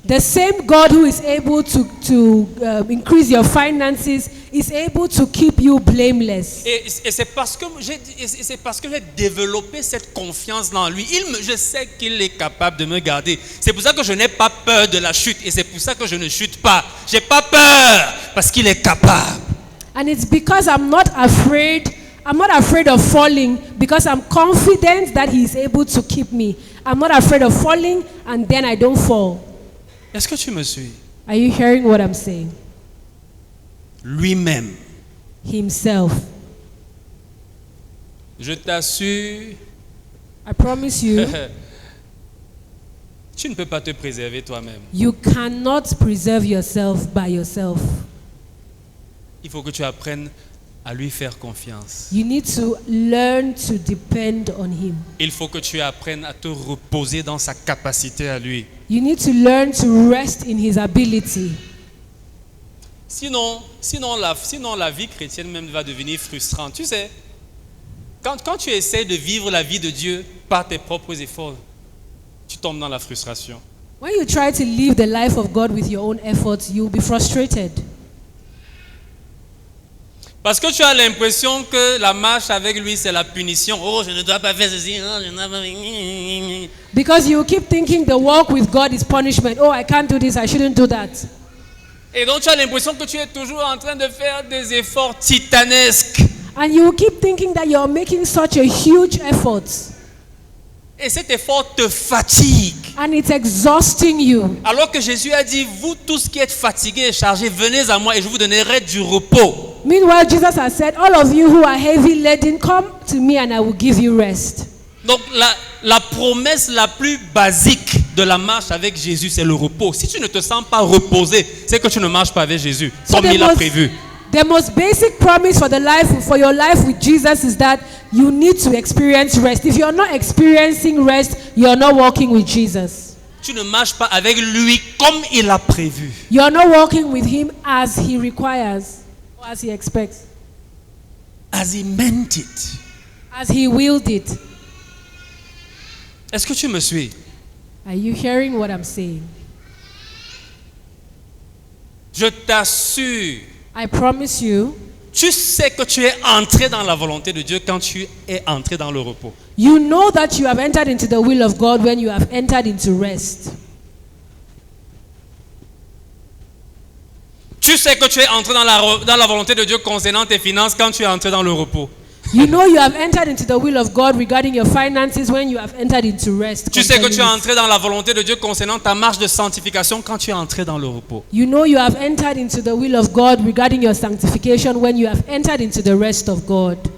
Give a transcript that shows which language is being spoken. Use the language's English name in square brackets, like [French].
[English] The same God who is able to increase your finances is able to keep you blameless. [French] Et c'est parce que j'ai développé cette confiance dans lui. Je sais qu'il est capable de me garder. C'est pour ça que je n'ai pas peur de la chute. Et c'est pour ça que je ne chute pas. J'ai pas peur parce qu'il est capable. [English] And it's because I'm not afraid of falling because I'm confident that he is able to keep me. I'm not afraid of falling and then I don't fall. [French] Est-ce que tu me suis? [English] Are you hearing what I'm saying? [French] Lui-même. [English] Himself. [French] Je t'assure, [English] I promise you, [French] tu ne peux pas te préserver toi-même. [English] you cannot preserve yourself by yourself. [French] Il faut que tu apprennes à lui faire confiance. [English] You need to learn to depend on him. [French] Il faut que tu apprennes à te reposer dans sa capacité à lui. [English] You need to learn to rest in his ability. [French] Sinon la vie chrétienne même va devenir frustrante. Tu sais, quand tu essaies de vivre la vie de Dieu par tes propres efforts, tu tombes dans la frustration. [English] When you try to live the life of God with your own efforts, you'll be frustrated. [French] Parce que tu as l'impression que la marche avec lui, c'est la punition. Oh, je ne dois pas faire ceci. Oh, je ne dois pas... [English] Because you keep thinking the walk with God is punishment. Oh, I can't do this, I shouldn't do that. [French] Et donc tu as l'impression que tu es toujours en train de faire des efforts titanesques. [English] And you keep thinking that you're making such a huge effort. [French] Et cet effort te fatigue. [English] And it's exhausting you. [French] Alors que Jésus a dit, vous tous qui êtes fatigués et chargés, venez à moi et je vous donnerai du repos. [English] Meanwhile, Jesus has said, all of you who are heavy laden, come to me and I will give you rest. [French] Donc la promesse la plus basique de la marche avec Jésus, c'est le repos. Si tu ne te sens pas reposé, c'est que tu ne marches pas avec Jésus, comme il a prévu. [English] The most basic promise for your life with Jesus is that you need to experience rest. If you're not experiencing rest, you're not walking with Jesus. [French] Tu ne marches pas avec lui comme il a prévu. [English] You're not walking with him as he requires, or as he expects, As he meant it. as he willed it. [French] Est-ce que tu me suis? [English] Are you hearing what I'm saying? [French] Je t'assure, [English] I promise you, [French] tu sais que tu es entré dans la volonté de Dieu quand tu es entré dans le repos. [English] you know that you have entered into the will of God when you have entered into rest. [French] Tu sais que tu es entré dans la volonté de Dieu concernant tes finances quand tu es entré dans le repos. [English] You know you have entered into the will of God regarding your finances when you have entered into rest. [French] Tu sais que tu es [English] concerning it. [French] entré dans la volonté de Dieu concernant ta marche de sanctification quand tu es entré dans le repos. [English] You know you have entered into the will of God regarding your sanctification when you have entered into the rest of God.